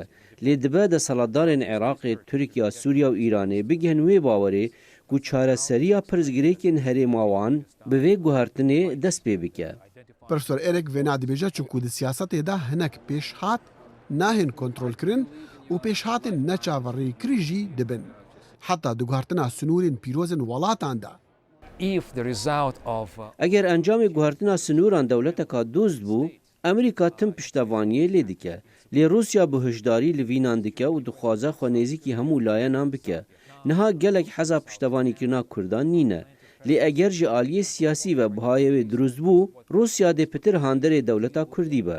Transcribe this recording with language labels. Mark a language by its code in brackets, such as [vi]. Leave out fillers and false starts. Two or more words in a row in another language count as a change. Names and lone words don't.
[ku] Lê dibe deselatdarên Iraqê, Tirkiye, Sûriya û Îranê bigihên wê bawerê ku çareseriya pirsgirêkên herêma wan bi vê guhertinê dest pê bike. Profesor Eric vêna dibêje çunku di siyasetê de hinek pêşhat nahên kontrolkirin û pêşhatên neçaverîkirî jî dibin. Heta di guhertina sinûrên pîrozên welatan de. [en] If the result of [ku] Eger encamê guhertina sinûran dewleteka dûst bû, Amerîka tim piştevaniyê lê dike. Lê Rûsya bi hişdarî li vînan dike û dixwaze xwe nêzîkî hemû layenan bike. Niha gelek heza piştevanîkirina Kurdan nîne. Lê eger ji aliyê siyasî ve bihayê wê durust bû, Rûsya dê pitir handerê dewleta Kurdî be.